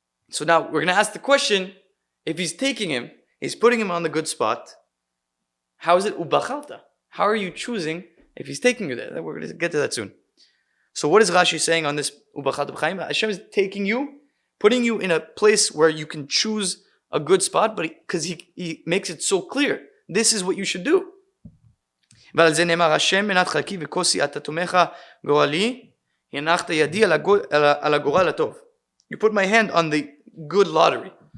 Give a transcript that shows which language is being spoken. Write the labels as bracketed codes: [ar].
[en] So now we're going to ask the question, if he's taking him, he's putting him on the good spot, how is it ubachalta? How are you choosing if he's taking you there? We're going to get to that soon. So what is Rashi saying on this ubachalta b'chaim? Hashem is taking you, putting you in a place where you can choose a good spot, but because he makes it so clear, this is what you should do. [he] ועל זה נאמר, השם מנת חלקי וכוסי אתה תומך גורלי, הנחת ידי על הגורל הטוב. [en] You put my hand on the good lottery.